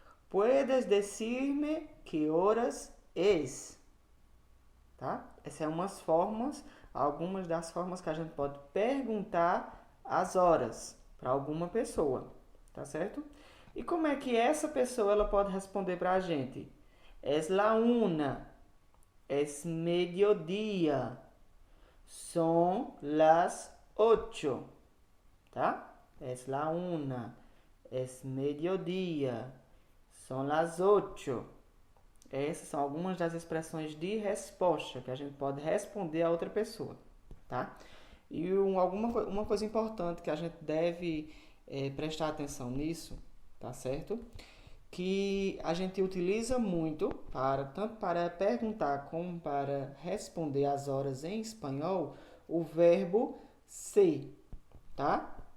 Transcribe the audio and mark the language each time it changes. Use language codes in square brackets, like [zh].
[es] ¿Puedes decirme que horas es? [pt] Tá? Essas são umas formas, algumas das formas que a gente pode perguntar as horas para alguma pessoa, tá certo? E como é que essa pessoa ela pode responder para a gente? [es] Es la una, es mediodía, son las 8, tá? Es la una, es mediodía, son las 8. [pt] Essas são algumas das expressões de resposta que a gente pode responder a outra pessoa, tá? E uma coisa importante que a gente deve prestar atenção nisso, tá certo? Que a gente utiliza muito para tanto para perguntar como para responder as horas em espanhol, o verbo ser, tá?